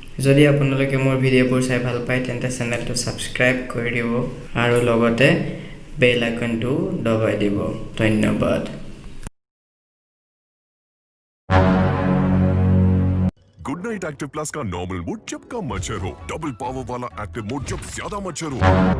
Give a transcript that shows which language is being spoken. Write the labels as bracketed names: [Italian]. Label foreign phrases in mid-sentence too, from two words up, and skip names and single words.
[Assamese] যদি আপোনালোকে মোৰ ভিডিঅ'বোৰ চাই ভাল পায় তেন্তে চেনেলটো সাবস্ক্ৰাইব কৰি দিব আৰু লগতে বেল আইকনটো দবাই দিব ধন্যবাদ [Hindi] गुड नाइट एक्टिव प्लस का [English] normal mode [Hindi] जब कम मच्छर हो [English] double power [Hindi] वाला [English] active mode [Hindi] जब ज्यादा मच्छर हो